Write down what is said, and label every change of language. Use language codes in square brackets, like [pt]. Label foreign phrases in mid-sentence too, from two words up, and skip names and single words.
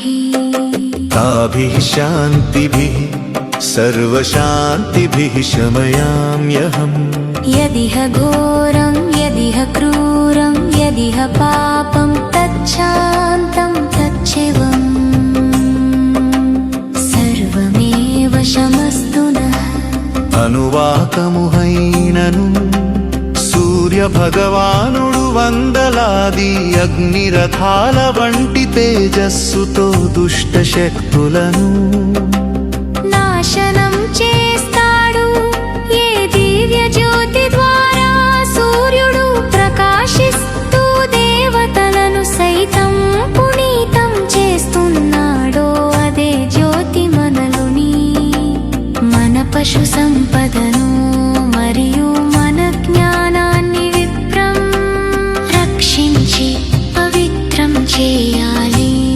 [sa] ताभिः शान्तिभिः सर्वशान्तिभिः शमयाम्यहम् यदिह घोरं यदिह क्रूरं यदिह पापं तच्छान्तं तच्छिवम् सर्वमेव शमस्तु नः [te] అనువాకముహైనను సూర్య భగవానుడు వందలాది అగ్నిరథాల వంటి తేజస్సుతో దుష్ట శక్తులను నాశనం చేస్తాడు ఏ దివ్య జ్యోతి ద్వారా సూర్యుడు ప్రకాశిస్తూ దేవతలను సైతం పునీతం చేస్తున్నాడో అదే జ్యోతి మనలోని మన పశు సంపదను మరియు మన జ్ఞానాన్ని విప్రం రక్షించి పవిత్రం చేయాలి.